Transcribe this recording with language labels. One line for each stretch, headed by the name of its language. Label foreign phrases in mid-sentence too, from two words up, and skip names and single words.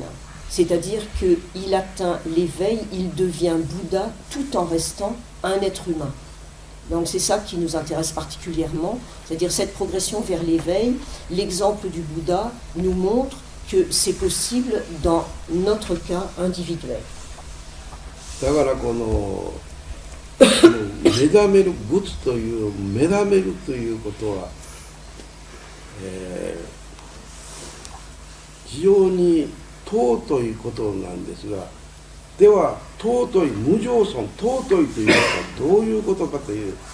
French: C'est-à-dire qu'il atteint l'éveil, il devient Bouddha tout en restant un être humain. Donc c'est ça qui nous intéresse particulièrement, c'est-à-dire cette progression vers l'éveil. L'exemple du Bouddha nous montre que c'est possible dans notre cas individuel.
Japanese: だからこの恵目覚める仏という目覚めるということは、非常に尊いことなんですが、では尊い無常尊、尊いということはどういうことかという、